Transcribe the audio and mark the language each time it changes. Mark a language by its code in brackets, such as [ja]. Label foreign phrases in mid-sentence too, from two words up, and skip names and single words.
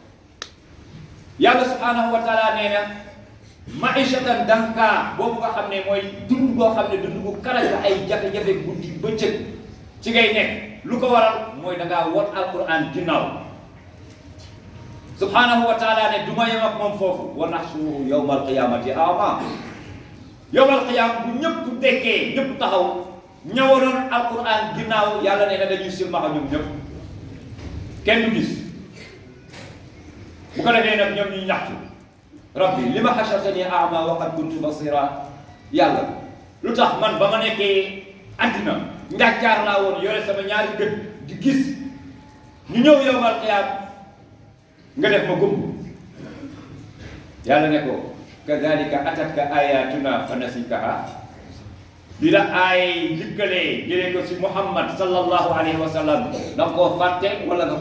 [wo] yàlla [ar] subhanahu wa taala [wo] nee na [ar] ma'ishatan danka [wo] boobu nga xam ne mooy dund boo xam ne dund bu karaj la ay jafe-jafe guddi bëccëg ci ngay nekk lu ko waral mooy da ngaa won alquran ginnaaw [ar] subhanahu wa taala [wo] ne du ma yem ak moom foofu [ar] wa nahshuruhu yawmal qiyamati a'ma yawmal qiyam [wo] bu ñëpp dekkee ñëpp taxaw ñëwaloon alquran ginnaaw yàlla ne na dañuy silmaxa ñoom ñëpp kenn du gis bu ko defee nag ñoom ñuy ñaxtu [ar] rabbi lima hashartani a'ma wa qad kuntu basira [wo] yàlla lu tax man ba ma nekkee àddina njàccaar laa woon yore sama ñaari gët di gis ñu ñëw [ar] yawmal qiyam [wo] nga def ma gumb yàlla ne ko [ar] kadhalika atatka ayatuna fa nasitaha [wo] bi la ay dikkalee jëlee ko si Muhammad [ar] sallallahu alayhi wa sallam [wo] da nga koo fàtte wala nga koy